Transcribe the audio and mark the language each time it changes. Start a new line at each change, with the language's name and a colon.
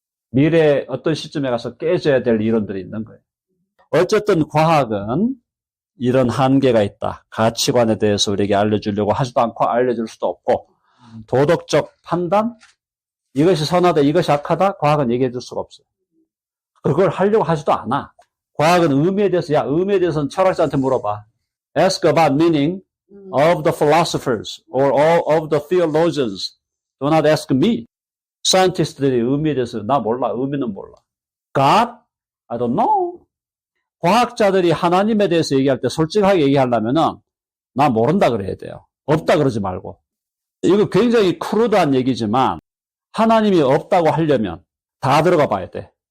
Korean: 미래 어떤 시점에 가서 깨져야 될 이론들이 있는 거예요. 어쨌든 과학은 이런 한계가 있다. 가치관에 대해서 우리에게 알려주려고 하지도 않고 알려줄 수도 없고, 도덕적 판단, 이것이 선하다, 이것이 악하다, 과학은 얘기해 줄 수가 없어요. 그걸 하려고 하지도 않아. 과학은 의미에 대해서는 철학자한테 물어봐.
English: Ask about meaning of the philosophers or of the theologians. Do not ask me.
Korean: 사이언티스트들이 의미에 대해서 나 몰라. 의미는 몰라.
English: God? I don't know.
Korean: 과학자들이 하나님에 대해서 얘기할 때 솔직하게 얘기하려면은 나 모른다 그래야 돼요. 없다 그러지 말고. 이거 굉장히 크루드한 얘기지만 하나님이 없다고 하려면 다 들어가 봐야 돼.